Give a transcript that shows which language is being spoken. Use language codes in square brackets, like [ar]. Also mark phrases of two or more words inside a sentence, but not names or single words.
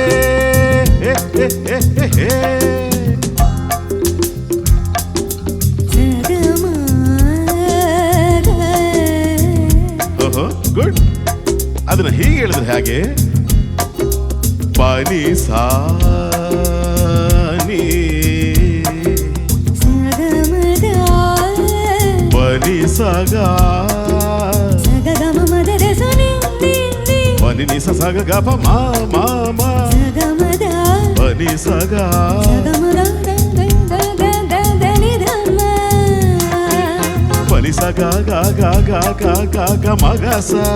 [kn] ಓಹೋ ಗುಡ್ ಅದನ್ನ ಹೀಗೆ ಹೇಳಿದ್ರೆ ಹಾಗೆ ಪಾನಿ ಸಾ ಸಗ ಪನಿ ನಿ ಸಗ ಗ ಪ ಮಾ ಮಾ ಮಾ ಪನಿ ಸಗ ಪನಿ ಸಗ ಗ ಗ ಗ ಗ ಗ ಗ ಮಗ ಸ